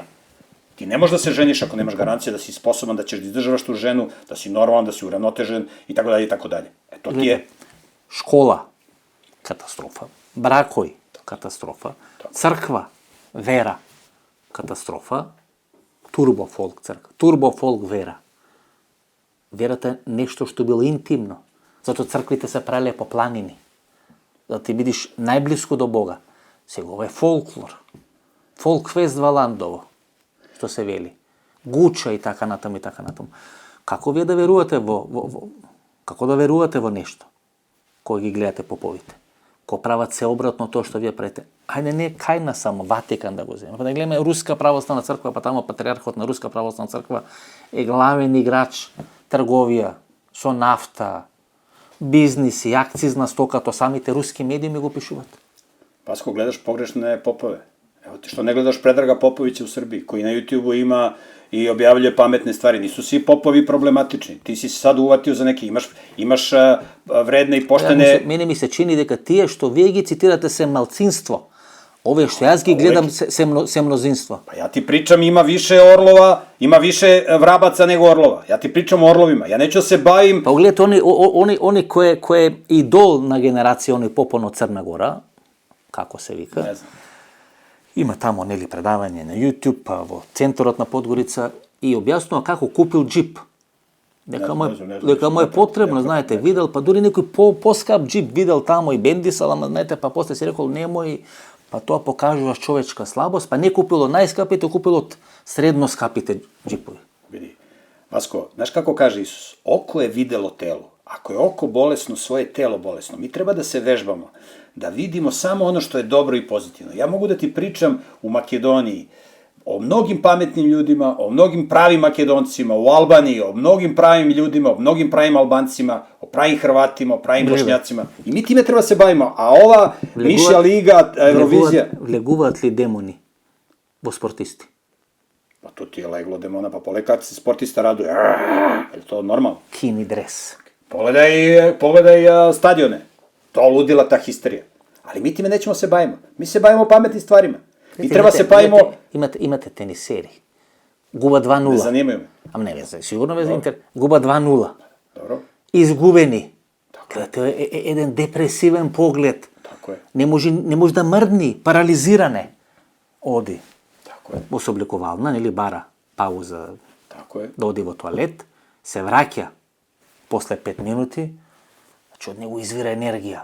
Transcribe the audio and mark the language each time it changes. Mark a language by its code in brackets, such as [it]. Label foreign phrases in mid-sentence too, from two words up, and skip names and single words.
[sr] Ti ne možeš da se ženiš ako nemaš garancije da si sposoban, da ćeš da izdržavaš tu ženu, da si normalan, da si uravnotežen i tako dalje i tako dalje. To ti je... Škola, katastrofa. Brakovi, katastrofa. Crkva, vera, katastrofa. Turbo folk crkva. Turbo folk vera. [mk] Верата е нешто што било интимно. Зато црквите се правеле по планини. Да ти бидиш најблиско до Бога. Сега ова е фолклор. Фолкфест Валандово, што се вели. Гуча и така натаму и така натаму. Како вие да верувате како да верувате во нешто кој ги гледате поповите? Кој прават се обратно тоа што вие правите? Ајде не кај нас само Ватикан да го земе. Па да гледаме Руска православна црква, па тамо патриархот на Руска православна црква е главен играч, трговија со нафта, бизниси, акцизна стока, то самите руски медии ми го пишуваат. [sr] Pasko, gledaš pogrešne popove. Evo ti što ne gledaš Predraga Popovića u Srbiji, koji na YouTube-u ima i objavljuje pametne stvari. Nisu svi popovi problematični. Ti si se sad uvatio za neki, imaš vredne i poštene... [mk] Мене ми се чини дека тие што вие ги цитирате се малцинство. Овие што јас ги гледам се мнозинство. [sr] Pa ja ti pričam, ima više orlova, ima više vrabaca nego orlova. Ja ti pričam o orlovima. Ja neću da se bavim... [mk] Pa гледате, они кој е идол на генерација, они Попон од Црна Гора, како се вика. Не знам. Има тамо, нели, предавање на YouTube, па во центарот на Подгорица и објаснува како купил джип. Дека му е потребно, знаете, видел, па дури некој поскап джип видел тамо и бендисал, ама знаете, па после си рекол немој, па тоа покажува човечка слабост, па не купил од најскапите, купил од средно скапите джипови. [sr] Vidi, Vasko, znaš kako kaže Isus? Oko je videlo telo. Ako je oko bolesno, svoje telo bolesno. Mi treba da se vežbamo, da vidimo samo ono što je dobro i pozitivno. Ja mogu da ti pričam u Makedoniji o mnogim pametnim ljudima, o mnogim pravim Makedoncima, u Albaniji, o mnogim pravim ljudima, o mnogim pravim Albancima, o pravim Hrvatima, o pravim Bošnjacima. I mi time treba se bavimo. A ova Mišja liga, Eurovizija... [mk] Влегуваат ли демони во спортисти? [sr] Pa to ti je leglo demona, pa pogledaj kad se sportista raduje. Je to normalno? Kini dres. Pogledaj stadione. To ludila ta histerija. Ali mi time nećemo se bavimo. Mi se bavimo pametnim stvarima. Mi treba se bavimo... [mk] Имате тенисери. Губа 2-0. [sr] Ne zanimaju me. [mk] Ама не везе, сигурно везе Интер. Губа 2-0. [sr] Dobro. [mk] Izgubeni. [sr] To je jedan depresivan pogled. Tako je. Ne može da mrdni, paralizirane. Odi. Tako je. Bo se oblikovalna, ili bara pauza, Tako je. da odi u toalet, se vraća posle 5 minuti, znači od njega izvira energija.